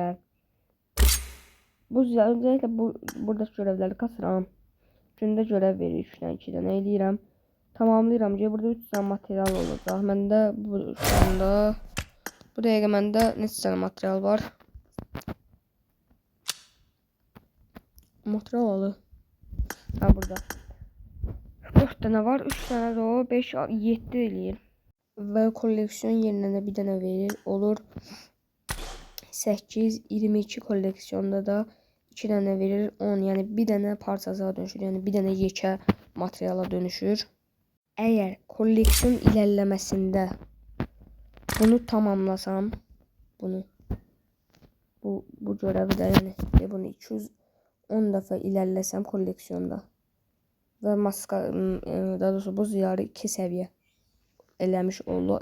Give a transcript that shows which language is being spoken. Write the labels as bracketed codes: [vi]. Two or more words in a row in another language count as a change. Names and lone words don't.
[az] Buz diyarı öncəliklə buradakı görevləri kasıram. Gündə görev verir 3-dən 2-dən eləyirəm. Tamamlayıram ki burada 3 tane material olacaq. Məndə bu dəqiqə məndə neçə tane material var? Material alı. Ha burada. 4 tane var. 3 tane de o. 5, 7 eləyir. Və kolleksiyon yerinə də bir dənə verir. Olur 8, 22 kolleksiyonda da 2 dənə verir. 10. Yəni bir dənə parçasına dönüşür. Yəni bir dənə yekə materiala dönüşür. Əgər [tr] kolleksiyon ilerlemesinde [az] bunu tamamlasam, bu görevi də yəni bunu 210 dəfə ilerlesem kolleksiyonda və daha doğrusu bu ziyarı 2 səviyyə eləmiş olur.